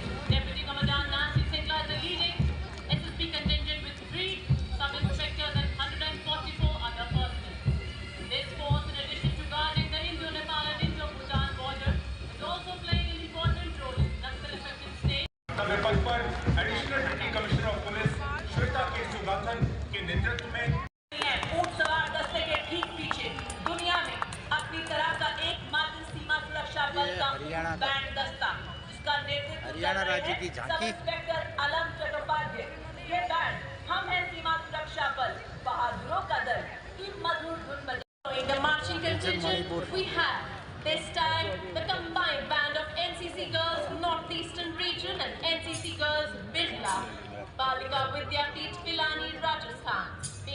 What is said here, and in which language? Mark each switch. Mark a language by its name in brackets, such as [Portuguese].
[English] Deputy Commandant Nancy Singla is the leading SSB contingent with 3 sub-inspectors and 144 other personnel. This force, in addition to guarding the Indo-Nepal and Indo-Bhutan border, is also playing an important role in Naxal-affected states. [Hindi] पद पर additional deputy commissioner of police Shweta के सुगाथन के नेतृत्व में ऊंट सवार दस्ते के ठीक पीछे दुनिया में अपनी तरह का एकमात्र सीमा सुरक्षा बल का बैंड दस्ता, जिसका नेतृत्व हरियाणा राज्य की झांकी। इंस्पेक्टर अलम चट्टोपाध्याय। ये बैंड हम हैं सीमा सुरक्षा बल, बहादुरों का दल की मधुर धुन बजाते। [English] The marching contingent we have this time the combined band of NCC girls Northeastern region and NCC girls Birla Balika Vidyapeeth Pilani Rajasthan.